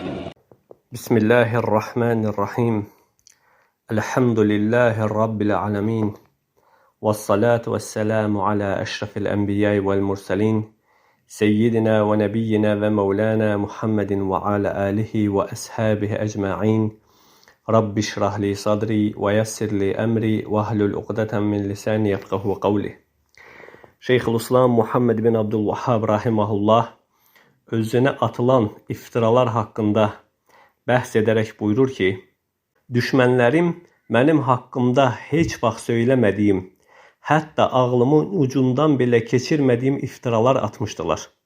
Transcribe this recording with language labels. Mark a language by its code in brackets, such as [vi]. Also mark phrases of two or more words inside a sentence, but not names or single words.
[ar] بسم الله الرحمن الرحيم الحمد لله رب العالمين والصلاة والسلام على أشرف الأنبياء والمرسلين سيدنا ونبينا ومولانا محمد وعلى آله وأصحابه أجمعين رب اشرح لي صدري ويسر لي أمري واحلل عقدة من لساني يفقهوا قولي. [az] Şeyxülislam Muhammed bin Abdülvahhab rahimehullah özünə atılan iftiralar haqqında bəhs edərək buyurur ki, düşmənlərim mənim haqqımda heç vaxt söyləmədiyim, hətta ağlımın ucundan belə keçirmədiyim iftiralar atmışdılar.